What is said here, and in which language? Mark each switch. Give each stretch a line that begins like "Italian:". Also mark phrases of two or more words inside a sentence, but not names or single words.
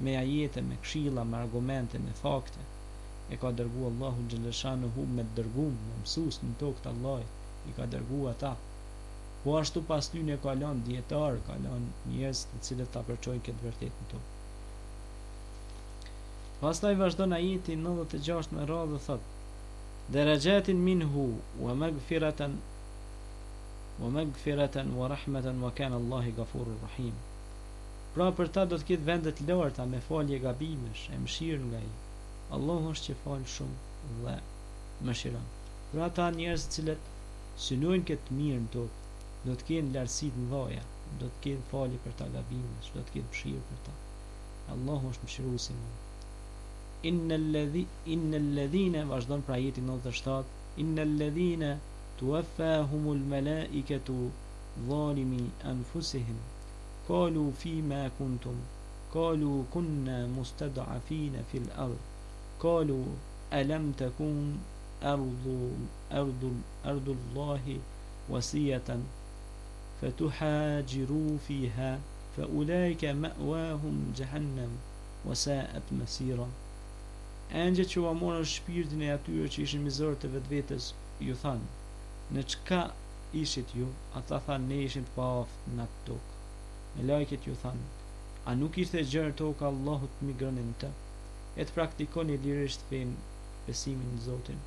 Albanian: me ajete, me këshilla, me argumente, me fakte. E ka dërguar Allahu xhaleshanuhu me dërgum, me mësues në tokë të Allahit, i ka dërguar ata. Po ashtu pas tyre ka lënë dietar, ka lënë njerëz të cilët ta përçojnë këtë vërtetë në tokë. Pastaj vazhdon ajeti 96 me radhë dhe thot:
Arabic: درجات منه ومغفرة ورحمة وكان الله غفورا رحيما.
Albanian: Pra për ta do të ketë vende të larta me falje gabimesh, e mëshirë nga ai. Allahu është që fal shumë dhe mëshiron. Pra ata njerëz të cilët synojnë këtë mirë në tokë, do të kenë lartësi të mëdha, do të kenë falje për ta gabimesh, do të kenë mëshirë për ta. Allahu është mëshiruesi.
Arabic: إن الذين
Albanian: vazhdon pra ajeti 97,
Arabic: إن الذين توفاهم الملائكة ظالمي أنفسهم قالوا فيم كنتم قالوا كنا مستضعفين في الأرض قالوا ألم تكن أرض الله واسعة فتهاجروا فيها فأولئك مأواهم جهنم وساءت مصيرا.
Albanian: Angjët që u morën shpirtin e atyre që ishin mizor të vetvetes ju thanë: në çka ishit ju? Ata thanë: ne ishim të paaft në atë tokë. Me lajket ju thanë: a nuk ishte gjërë toka Allahut të migronin të? E të praktikoni lirisht fen besimin në Zotin.